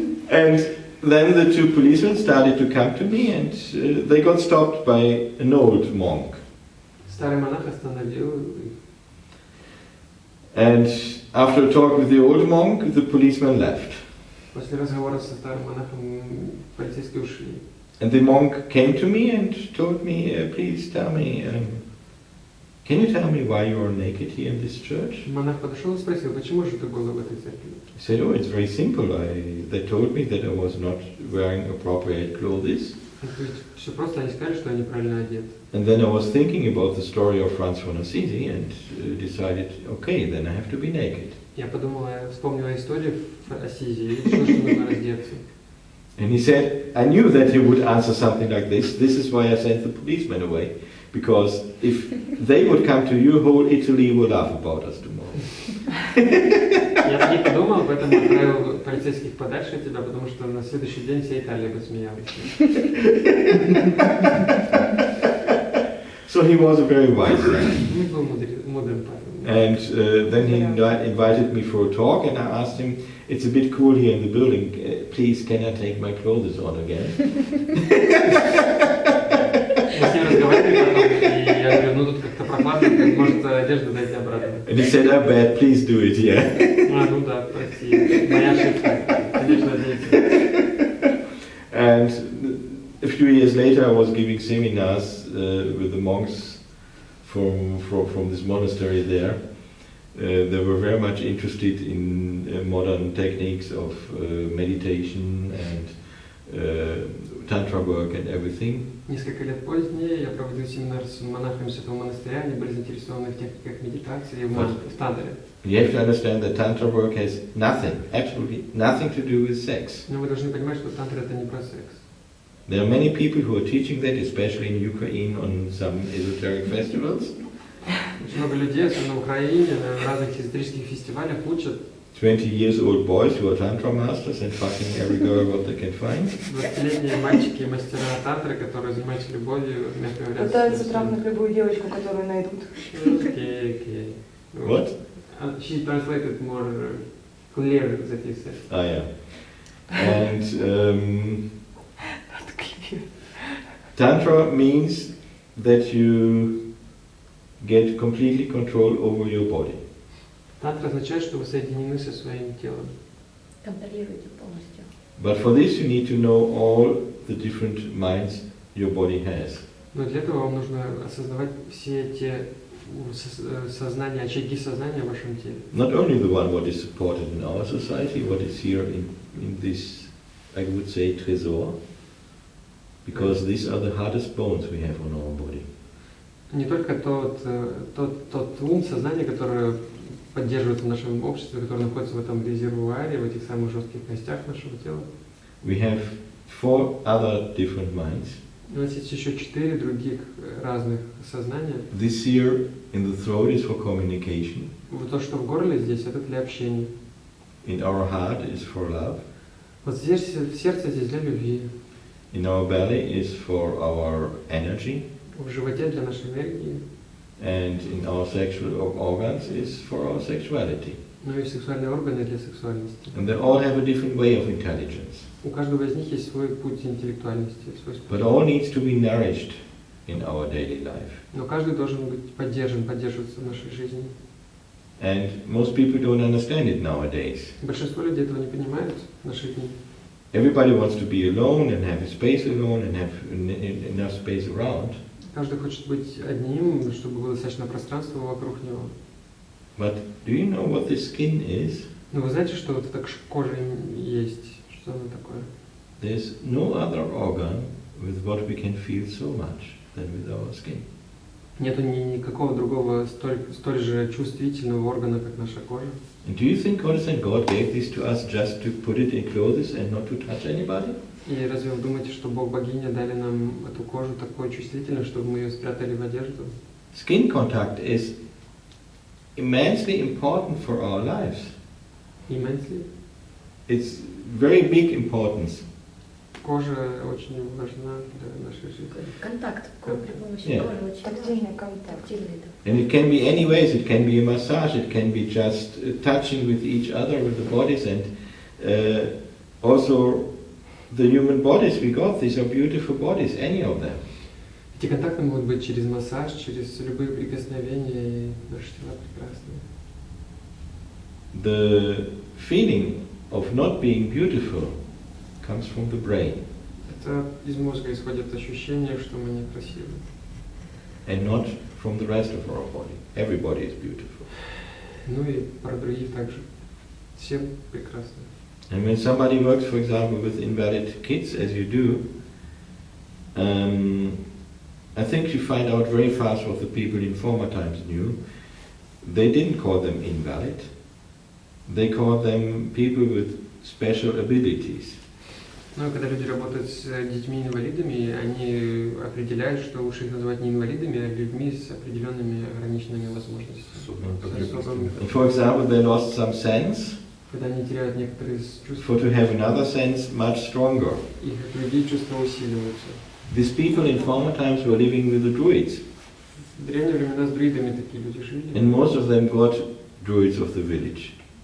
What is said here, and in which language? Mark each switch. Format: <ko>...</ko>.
<en>And then the two policemen started to come to me, and they got stopped by an old monk.</en> <ru>Старый монах остановил их.</ru> <en>And after a talk with the old monk, the policeman left.</en> <ru>После разговора со старым монахом полицейские ушли.</ru> <en>And the monk came to me and told me, please tell me, can you tell me why you are naked here in this church?</en> <ru>Монах подошел и спросил, почему же ты голый в этой церкви?</ru> <en>I said, oh, it's very simple. They told me that I was not wearing appropriate clothes.</en> <ru>Все просто, они сказали, что я неправильно одет.</ru> <en>And then I was thinking about the story of Franz von Assisi and decided, okay, then I have to be naked.</en> <ru>Я вспомнила историю в Ассизи и решила, что нужно раздеться.</ru> <en>And he said, I knew that he would answer something like this. This is why I sent the policemen away. Because if they would come to you, whole Italy would laugh about us tomorrow.</en> <ru>Я так и подумал, поэтому отправил полицейских подальше от тебя, потому что на следующий день вся Италия бы смеялась.</ru> <en>So he was a very wise man.</en> <ru>Он был мудрым парнем.</ru> <en>And then he invited me for a talk, and I asked him, it's a bit cool here in the building, please can I take my clothes on again?</en> <ru>Мы с ним разговаривали потом, и я говорю, ну тут как-то прохладно, может одежду дайте обратно.</ru> <en>And he said, I bet, please do it, yeah.</en> <ru>Ну да, прости, моя ошибка, конечно, оденься.</ru> <en>And a few years later I was giving seminars with the monks from this monastery there. They were very much interested in modern techniques of meditation and tantra work and everything.</en> <ru>Несколько лет позднее я проводил семинар с монахами Святого монастыря, они были заинтересованы в техниках медитации и в тантре.</ru> <en>You have to understand that tantra work has nothing, absolutely nothing to do with sex.</en> <ru>Но вы должны понимать, что тантра это не про секс.</ru> <en>There are many people who are teaching that, especially in Ukraine on some esoteric festivals.</en> <ru>Очень много людей, особенно в Украине, на разных эзотерических фестивалях учат</ru> <en>20-year-old boys who are tantra masters and fucking every girl what they can find.</en> <ru>20-летние мальчики и мастера тантры, которые занимаются любовью, мягко говоря. Пытаются трахнуть любую девочку, которую найдут.</ru> <en>Okay. What? She translated more clear that he said. Ah, yeah. And Tantra means that you get completely control over your body.</en> <ru>Тантра означает, что вы соединены со своим телом. Контролируйте полностью.</ru> <en>But for this you need to know all the different minds your body has.</en> <ru>Но для этого вам нужно осознавать все те сознания, очаги сознания в вашем теле.</ru> <en>Not only the one what is supported in our society, what is here in this, I would say, tresor, because these are the hardest bones we have on our body.</en> <ru>Не только тот ум, сознание, которое поддерживается в нашем обществе, которое находится в этом резервуаре, в этих самых жестких костях нашего тела.</ru> <en>We have 4 other different minds.</en> <ru>У нас есть еще 4 других разных сознания.</ru> <en>This here in the throat is for communication.</en> <ru>Вот то, что в горле здесь, это для общения.</ru> <en>In our heart is for love.</en> <ru>Вот здесь, в сердце здесь для любви.</ru> <en>In our belly is for our energy.</en> <ru>В животе для нашей энергии.</ru> <en>And in our sexual organs is for our sexuality.</en> <ru>Ну и сексуальные органы для сексуальности.</ru> <en>And they all have a different way of intelligence.</en> <ru>У каждого из них есть свой путь интеллектуальности, свой способ.</ru> <en>But all needs to be nourished in our daily life.</en> <ru>Но каждый должен быть поддерживаться в нашей жизни.</ru> <en>And most people don't understand it nowadays.</en> <ru>Большинство людей этого не понимают в наши дни.</ru> <en>Everybody wants to be alone and have a space alone and have enough space around.</en> <ru>Каждый хочет быть одним, чтобы было достаточно пространства вокруг него.</ru> <en>But do you know what this skin is?</en> <ru>Но вы знаете, что вот эта кожа есть? Что она такое?</ru> <en>There's no other organ with what we can feel so much than with our skin.</en> <ru>Нету никакого другого столь же чувствительного органа, как наша кожа.</ru> <en>And do you think God gave this to us just to put it in clothes and not to touch anybody?</en> <ru>И разве вы думаете, что Бог богиня дали нам эту кожу такой чувствительной, чтобы мы ее спрятали в одежду?</ru> <en>Skin contact is immensely important for our lives. Immensely? It's very big importance.</en> <ru>Кожа очень важна для нашей жизни. Контакт кожи при помощи</ru> <en>Yeah.</en> <ru>кожи очень Тактильный контакт. тактильный, да.</ru> <en>And it can be any ways, it can be a massage, it can be just touching with each other, with the bodies, and also the human bodies we got, these are beautiful bodies, any of them.</en> <ru>Эти контакты могут быть через массаж, через любые прикосновения, и наши тела прекрасны.</ru> <en>The feeling of not being beautiful comes from the brain,</en> <ru>Это из мозга исходит ощущение, что мы некрасивы.</ru> <en>and not from the rest of our body. Everybody is beautiful.</en> <ru>Ну и про других также. Все прекрасны.</ru> <en>And when somebody works, for example, with invalid kids, as you do, I think you find out very fast what the people in former times knew. They didn't call them invalid. They called them people with special abilities.</en> <ru>Ну, когда люди работают с детьми-инвалидами, они определяют, что лучше их называть не инвалидами, а людьми с определенными ограниченными возможностями.</ru> <en>And for example, they lost some sense,</en> <ru>Когда они теряют некоторые чувства,</ru> <en>for to have another sense much stronger.</en> <ru>их другие чувства усиливаются.</ru> <en>These people in former times were living with the Druids,</en> <ru>В древние времена с друидами такие люди жили.</ru> <en>and most of them got Druids of the village.</en>